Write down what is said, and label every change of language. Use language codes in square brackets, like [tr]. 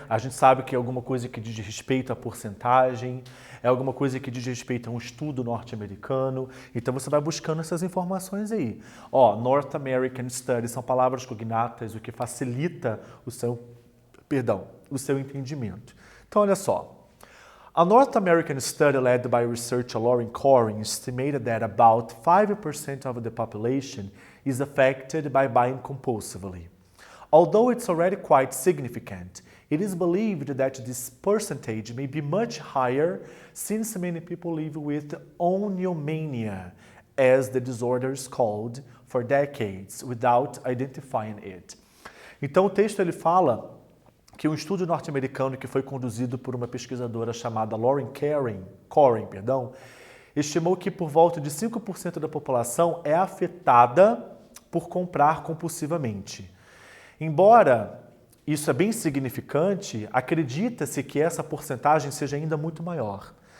[pt] A gente sabe que é alguma coisa que diz respeito à porcentagem, é alguma coisa que diz respeito a um estudo norte-americano. Então você vai buscando essas informações aí. Ó, [en] North American Study [pt] são palavras cognatas, o que facilita o seu entendimento. Então olha só. [en] A North American study led by researcher Lauren Corin estimated that about 5% of the population is affected by buying compulsively. Although it's already quite significant, it is believed that this percentage may be much higher since many people live with oniomania, as the disorder is called, for decades without identifying it. [pt] Então o texto ele fala que um estudo norte-americano que foi conduzido por uma pesquisadora chamada Lauren Corin, estimou que por volta de 5% da população é afetada por comprar compulsivamente. Embora isso é bem significante, acredita-se que essa porcentagem seja ainda muito maior.